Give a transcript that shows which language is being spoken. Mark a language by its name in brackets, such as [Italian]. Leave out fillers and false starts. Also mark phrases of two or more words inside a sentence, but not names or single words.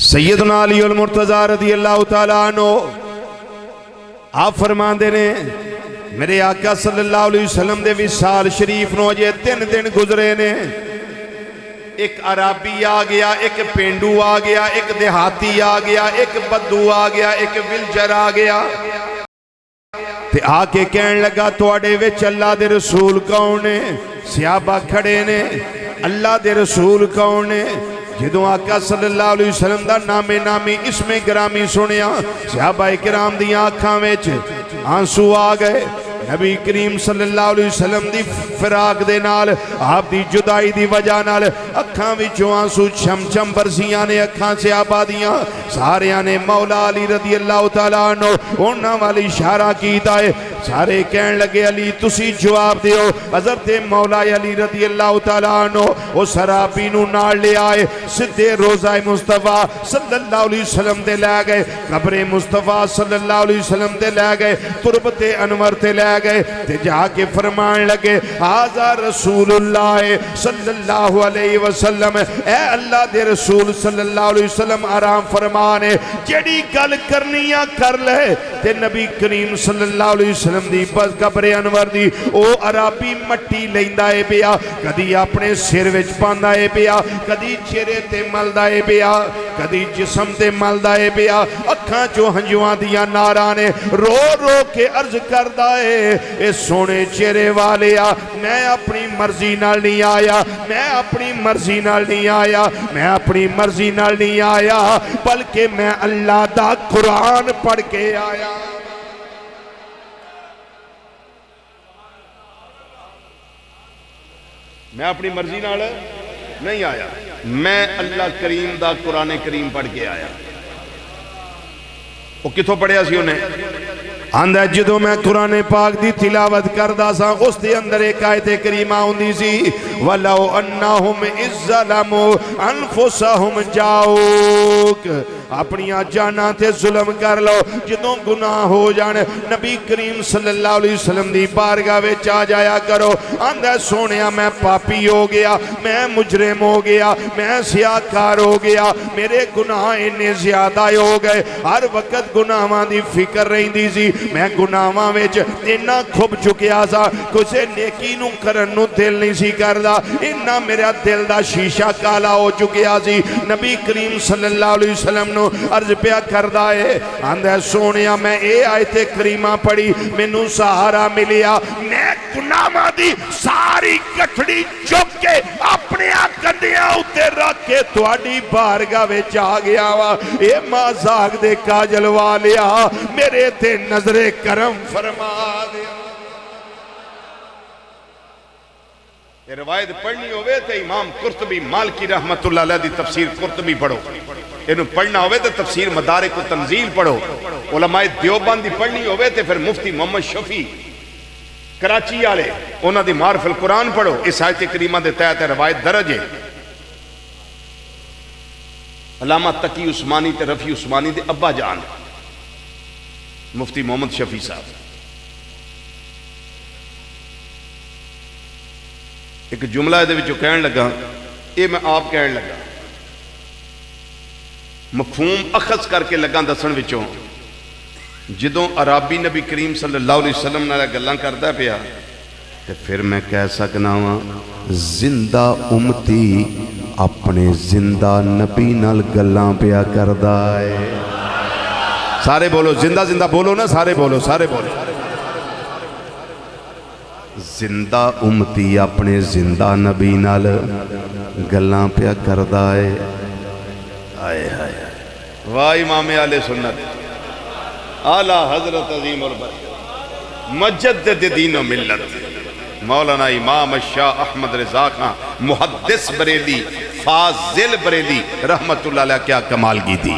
[Punjabi] سیدنا علی المرتضی [Arabic] رضی اللہ تعالیٰ عنہ [Punjabi] آپ فرماندے نے میرے آقا [Arabic] صلی اللہ علیہ وسلم [Punjabi] دے وصال شریف نو اجے 3 دن گزرے نے. ایک عربی آ گیا, ایک پینڈو آ گیا, ایک دیہاتی آ گیا, ایک بدو آ گیا, ایک ویلچر آ گیا تے آ کے کہن لگا تواڈے وچ اللہ دے رسول کون نے؟ صحابہ کھڑے نے, اللہ دے رسول کون نے؟ جدوں آقا [Arabic] صلی اللہ علیہ وسلم [Punjabi] دا نام نامی اسم گرامی سنیا صحابہ کرام دیاں آنکھاں وچ آنسو آ گئے. نبی کریم [Arabic] صلی اللہ علیہ وسلم [Punjabi] دی فراق دے نال آپ دی جدائی دی وجہ نال اکھاں وچوں آنسو چھم چھم برسیاں نے اکھاں سے آبادیاں ساریاں نے مولا علی [Arabic] رضی اللہ تعالیٰ عنہ [Punjabi] انہاں والی اشارہ کیتا ہے. سارے کہن لگے علی تسی جواب دیو. حضرت مولا علی [Arabic] رضی اللہ تعالیٰ عنہ [Punjabi] وہ سرابی نو نال لے آئے سدھے روضہ مصطفیٰ [Arabic] صلی اللہ علیہ وسلم [Punjabi] دے لے گئے, قبر مصطفیٰ [Arabic] صلی اللہ علیہ وسلم [Punjabi] دے لے گئے, تربت انور تے لے گئے تے جا کے فرمان لگے [Arabic] ھذا رسول اللہ صلی اللہ علیہ وسلم. [Punjabi] اے اللہ دے رسول [Arabic] صلی اللہ علیہ وسلم [Punjabi] آرام فرمانے جیڑی گل کرنیاں کر لے. تے نبی کریم [Arabic] صلی اللہ علیہ وسلم [Punjabi] دی بس قبر انور دی او عربی مٹی لیندا اے پیا, کدی اپنے سر وچ پاندا اے پیا, کدی چہرے تے ملدا اے پیا, کدی جسم تے ملدا اے پیا. اکھاں چوں ہنجواں دیاں ناراں نے رو رو کے عرض کردا اے اے سونے چہرے والیا میں اپنی مرضی نال نہیں آیا, میں اپنی مرضی نال نہیں آیا, میں اپنی مرضی نال نہیں آیا بلکہ میں اللہ دا قرآن پڑھ کے آیا. میں اپنی مرضی نال نہیں آیا, میں اللہ کریم دا قرآن کریم پڑھ کے آیا. وہ کتھوں پڑھیا سی انہیں؟ آندھا جدو میں قرآن پاک دی تلاوت کردہ سا اس دے اندر ایک آیت کریمہ ہوندی سی [Arabic] وَلَوْ أَنَّهُمْ إِذْ ظَلَمُوا أَنفُسَهُمْ جَاؤُوكَ [Punjabi] اپنیاں جانا تے ظلم کر لو جدوں گناہ ہو جانے نبی کریم [Arabic] صلی اللہ علیہ وسلم [Punjabi] دی بارگاہ وچ آ جایا کرو. آندھا سونیا میں پاپی ہو گیا, میں مجرم ہو گیا, میں سیاکار ہو گیا, میرے گناہ انہیں زیادہ ہو گئے, ہر وقت گناہاں دی فکر رہی دی سی, میں گناہاں وچ اتنا کھب چکیا سا کسے نیکی نو کرن نو دل نہیں سی کردا, اتنا میرا دل دا شیشہ کالا ہو چکیا سی. نبی کریم [Arabic] صلی اللہ علیہ وسلم [Punjabi] نو عرض پیا کردا ہے آندھا سونیا میں اے آیت کریمہ پڑھی مینوں سہارا ملیا, میں گناہاں دی ساری کٹھڑی چک کے اپنے کندیاں اتے رکھ کے تواڈی بارگاہ وچ آ گیا وا. اے مذاق دے کاجل والیا میرے تے نظر کرم فرما دے. یہ روایت پڑھنی ہوئے تے امام قرطبی مالکی [Arabic] رحمت اللہ علیہ [Punjabi] دی تفسیر قرطبی پڑھو, انہوں پڑھنا ہوئے تے تفسیر مدارک و تنزیل پڑھو. علماء دیوبند دی پڑھنی ہوئے تے پھر مفتی محمد شفیع کراچی آلے انہاں دی معرف القرآن پڑھو. اس آیت کریمہ دے تحت روایت درج ہے. علامہ تقی عثمانی تے رفیع عثمانی دے ابا جان مفتی محمد شفیع صاحب ایک جملہ دے وچوں کہن لگا, اے میں آپ کہن لگا مفہوم اخذ کر کے لگا دسن وچوں جدوں عربی نبی کریم [Arabic] صلی اللہ علیہ وسلم [Punjabi] نال گلاں کردا پیا تے پھر میں کہہ سکنا وا زندہ امتی اپنے زندہ نبی نال گلاں پیا کردا ہے. سارے بولو زندہ زندہ بولو نا, سارے بولو, سارے بولو. زندہ امتی اپنے زندہ نبی نال گلاں پیا کردا ہے. [Urdu] آئے آئے واہ امام اہل سنت اعلیٰ حضرت عظیم البرکت مجدد دین و ملت مولانا امام شاہ احمد رضا خان محدث بریلی فاضل بریلی [Arabic] رحمت اللہ علیہ [Urdu] کیا کمال کی تھی.